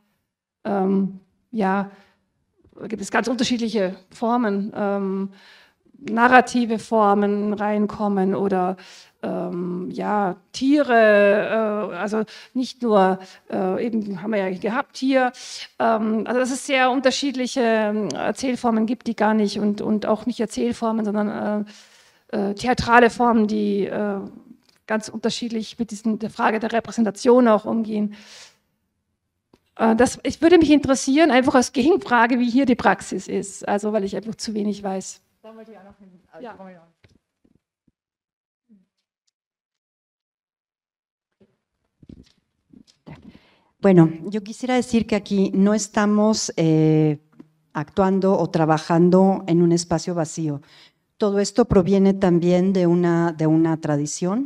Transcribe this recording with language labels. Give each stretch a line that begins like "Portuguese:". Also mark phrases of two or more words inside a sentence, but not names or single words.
German: ja, gibt es ganz unterschiedliche Formen, narrative Formen reinkommen oder ja, Tiere, also nicht nur, eben haben wir ja gehabt hier, also dass es sehr unterschiedliche Erzählformen gibt, die gar nicht und auch nicht Erzählformen, sondern theatrale Formen, die ganz unterschiedlich mit der Frage der Repräsentation auch umgehen. Ich würde mich interessieren, einfach als Gegenfrage, wie hier die Praxis ist, also weil ich einfach zu wenig weiß. Da wollte ich auch noch hin. Ja.
Spanish: Bueno, yo quisiera decir que aquí no estamos actuando o trabajando en un espacio vacío. Todo esto proviene también de una tradición.